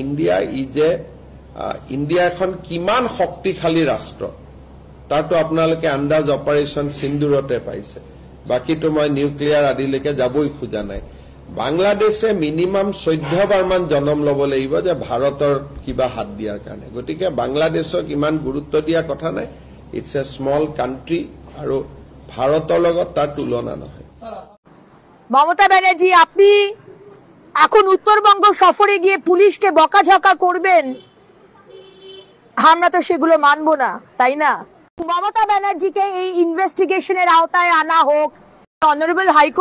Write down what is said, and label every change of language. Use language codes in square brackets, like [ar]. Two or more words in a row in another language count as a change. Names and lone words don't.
[as] ইণ্ডিয়া এখন কিমান শক্তিশালী ৰাষ্ট্ৰ তাতো আপোনালোকে আন্দাজ অপাৰেশন সিন্দুৰতে পাইছে বাকিটো মই নিউক্লিয়াৰ আদিলৈকে যাবই খোজা নাই বাংলাদেশে মিনিমাম 14 বাৰমান জনম ল'ব লাগিব যে ভাৰতৰ কিবা হাত দিয়াৰ কাৰণে গতিকে বাংলাদেশক ইমান গুৰুত্ব দিয়া কথা নাই [en] it's a small country [as] আৰু ভাৰতৰ লগত তাৰ তুলনা নহয় [bn] মমতা ব্যানার্জি আপনি এখন উত্তরবঙ্গ সফরে গিয়ে পুলিশকে বকাঝকা করবেন আমরা তো সেগুলো মানব না তাই না মমতা ব্যানার্জিকে এই ইনভেস্টিগেশনের আওতায় আনা হোক [en] Honourable High Court